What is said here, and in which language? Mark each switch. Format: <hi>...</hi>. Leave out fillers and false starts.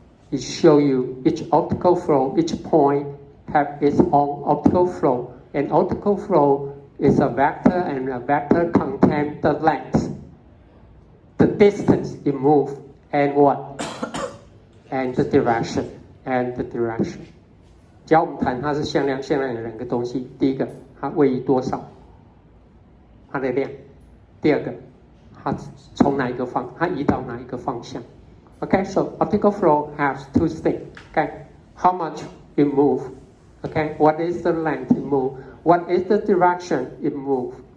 <en>It shows you each optical flow, each point have its own optical flow. An optical flow is a vector, and a vector contains the length, the distance it moves, and what? And the direction, and the direction.</en> <zh>只要我们谈它是向量，向量有2个东西，第一个它位移多少，它的量；第二个它从哪一个方，它移到哪一个方向。</zh> <en>Okay, so optical flow has 2 things. Okay, how much it move. Okay, what is the length it move? What is the direction it move?</en>